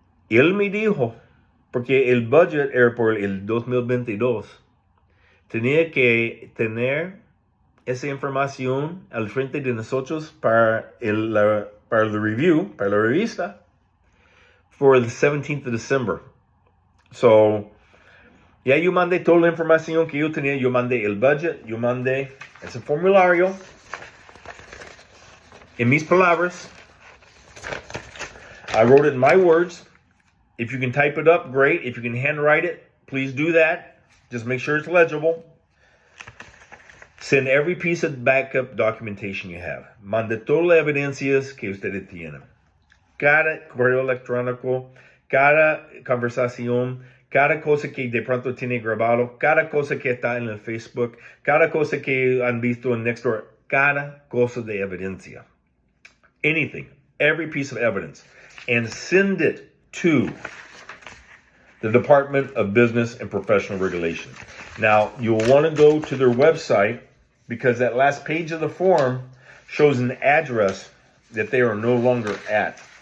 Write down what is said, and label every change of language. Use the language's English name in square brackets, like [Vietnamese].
[Spanish] Él me dijo, porque el budget era por el 2022, tenía que tener esa información al frente de nosotros para la para el review, para la revista, [English] for the 17th of December. [Spanish] So, ya yo mandé toda la información que yo tenía. Yo mandé el budget, yo mandé ese formulario. En mis palabras, [English] I wrote it in my words. If you can type it up, great. If you can handwrite it, please do that. Just make sure it's legible. Send every piece of backup documentation you have. [Spanish] Mande todas las evidencias que ustedes tienen. Cada correo electrónico, cada conversación, cada cosa que de pronto tiene grabado, cada cosa que está en el Facebook, cada cosa que han visto en Nextdoor, cada cosa de evidencia. [English] Anything, every piece of evidence. And send it to the Department of Business and Professional Regulation. Now, you'll want to go to their website because that last page of the form shows an address that they are no longer at.